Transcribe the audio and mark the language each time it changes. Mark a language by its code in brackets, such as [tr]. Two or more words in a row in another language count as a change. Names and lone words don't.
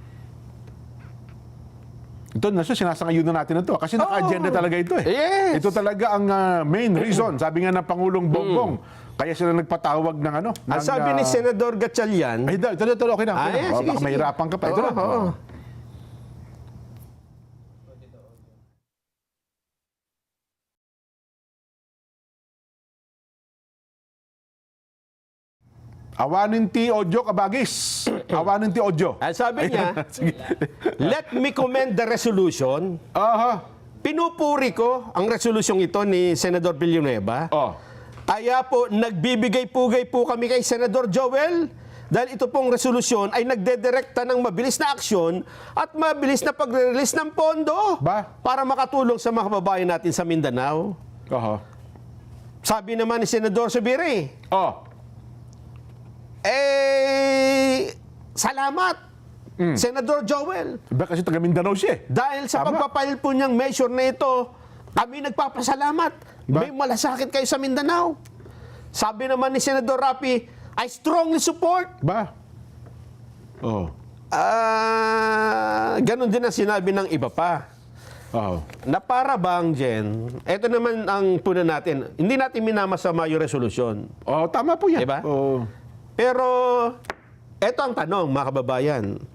[tl] Ito, sinasangayunan natin ito. Kasi naka-agenda talaga ito eh. Yes. Ito talaga ang [en] main reason. [tl] Sabi nga ng Pangulong Bongbong. Kaya sila nagpatawag ng ano. Ang sabi ni Senador Gatchalian, Ay, ito, okay na. Okay na. sige, Baka sige. mahirapan ka pa. Ito na. Oo. [ilo] Awanin ti Odyo Kabagis. Awanin ti Odyo. [tl] Ang sabi niya, Sige. [en] let me commend the resolution. [tl] Aha. Pinupuri ko ang resolusyong ito ni Senador Villanueva. Oh. Kaya po, nagbibigay-pugay po kami kay Senador Joel dahil ito pong resolusyon ay nagdedirekta ng mabilis na aksyon at mabilis na pagre-release ng pondo Ba? para makatulong sa mga kababayan natin sa Mindanao. Aha. Sabi naman ni Senador Subiri, Oh. salamat, Senador Joel. Iba kasi taga Mindanao siya eh. Dahil sa Tama. pagpapail po niyang measure na ito, kami nagpapasalamat. Ba? May malasakit kayo sa Mindanao. Sabi naman ni Senador Rapi, [en] I strongly support. [tl] Ba? Oh. Ganon din ang sinabi ng iba pa. Oh. Na para bang, Jen, ito naman ang puna natin, hindi natin minamasama yung resolusyon. Oh, tama po yan. Diba? Oh. Pero, ito ang tanong, mga kababayan.